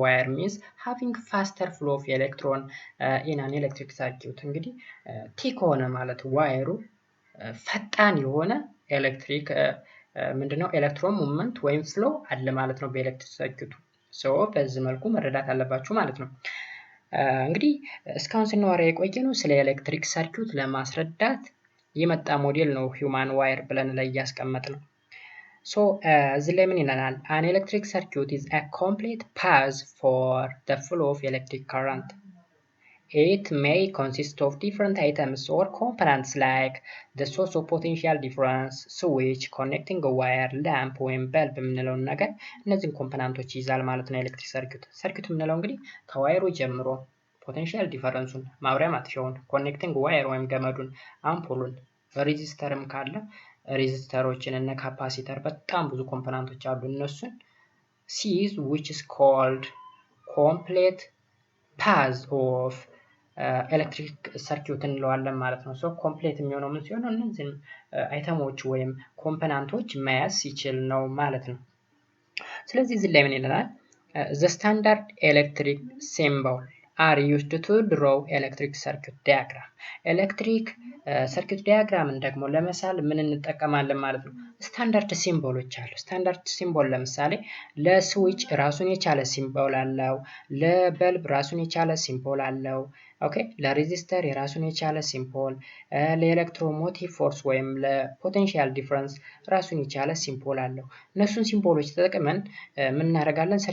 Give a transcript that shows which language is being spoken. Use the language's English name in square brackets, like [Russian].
[English] means having faster flow of electron in an electric circuit። [Amharic] እንግዲህ ቲክ ሆነ ማለት ዋየሩ ፈጣን የሆነ ኤሌክትሪክ ምንድነው ኤሌክትሮን ሙቭመንት ወይም ፍሎ አለ ማለት ነው በኤሌክትሪክ ሰርኪዩቱ። በዚህ መልኩ መረዳት አለባችሁ ማለት ነው። እንግዲህ እስካሁን ስናወራ የቆየነው ስለ ኤሌክትሪክ ሰርኪዩት ለማስረዳት የመጣ ሞዴል ነው ሂውማን ዋየር ብለን ላይ ያስቀመጥነው። እዚህ ላይ ምን ይለናል? [English] an electric circuit is a complete path for the flow of electric current. It may consist of different items or components like the source of potential difference, switch, connecting a wire, lamp [Amharic] ወይም በልብ የምንለው ነገር እነዚህን ኮምፖነንቶች ይዛል ማለት ነው። ኤሌክትሪክ ሰርኪዩት የምንለው እንግዲህ ከዋየሩ ጀምሮ ፖቴንሻል ዲፈረንሱን፣ ማብሪያ ማጥፊያውን፣ ኮኔክቲንግ ዋየር ወይም ገመዱን፣ አምፖሉን፣ ሬዚስተርም ካለ ሬዚስተሮችን እና ካፓሲተር በጣም ብዙ ኮምፖነንቶች አሉ። እነሱን ሲይዝ [English] which is called complete path of [Amharic] ኤሌክትሪክ ሰርኪዩት እንለዋለን ማለት ነው። ኮምፕሌት የሚሆነው ምን ሲሆን እነዚህን አይተሞች ወይም ኮምፖነንቶች መያዝ ሲችል ነው ማለት ነው። ስለዚህ እዚህ ላይ ምን ይላል? [English] the standard electric symbol are used to draw electric circuit diagram. [Amharic] ኤሌክትሪክ ሰርኪት ዲያግራምን ደግሞ ለመሳል ምን እንጠቀማለን ማለት ነው? ስታንዳርድ ሲምቦሎች አሉ። ስታንዳርድ ሲምቦል ለምሳሌ ለስዊች ራሱን የቻለ ሲምቦል አለው፣ ለበልብ ራሱን የቻለ ሲምቦል አለው። ኦኬ፣ ለሬዚስተር የራሱን የቻለ ሲምቦል፣ ለኤሌክትሮሞቲቭ ፎርስ ወይም ለፖቴንሻል ዲፈረንስ ራሱን የቻለ ሲምቦል አለው። እነሱን ሲምቦሎች ተጠቅመን ምን እናደርጋለን?